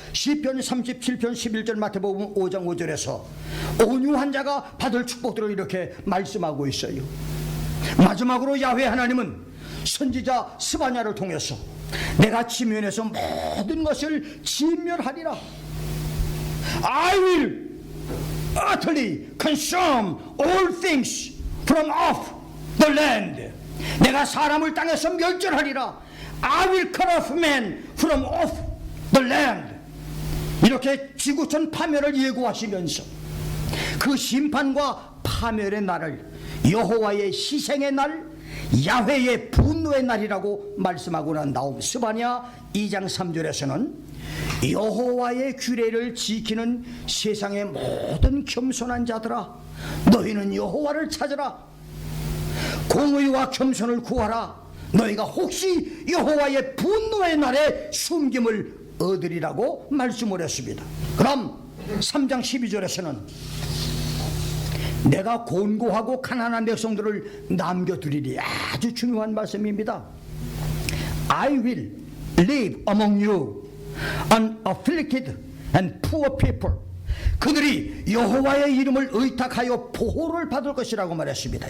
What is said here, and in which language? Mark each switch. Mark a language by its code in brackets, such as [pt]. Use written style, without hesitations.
[ko] 시편 37편 11절 마태복음 5장 5절에서 온유한 자가 받을 축복들을 이렇게 말씀하고 있어요. 마지막으로 야훼 하나님은 선지자 스바냐를 통해서 내가 지면에서 모든 것을 진멸하리라. [en] I will utterly consume all things from off the land. [ko] 내가 사람을 땅에서 멸절하리라. [en] I will cut off man from off the land. [ko] 이렇게 지구촌 파멸을 예고하시면서 그 심판과 파멸의 날을 여호와의 희생의 날, 야훼의 분노의 날이라고 말씀하고 난 다음 스바냐 2장 3절에서는 여호와의 규례를 지키는 세상의 모든 겸손한 자들아, 너희는 여호와를 찾으라. 공의와 겸손을 구하라. 너희가 혹시 여호와의 분노의 날에 숨김을 얻으리라고 말씀을 했습니다. 그럼 3장 12절에서는 내가 곤고하고 가난한 백성들을 남겨두리리. 아주 중요한 말씀입니다. [en] I will live among you unafflicted and poor people. [ko] 그들이 여호와의 이름을 의탁하여 보호를 받을 것이라고 말했습니다.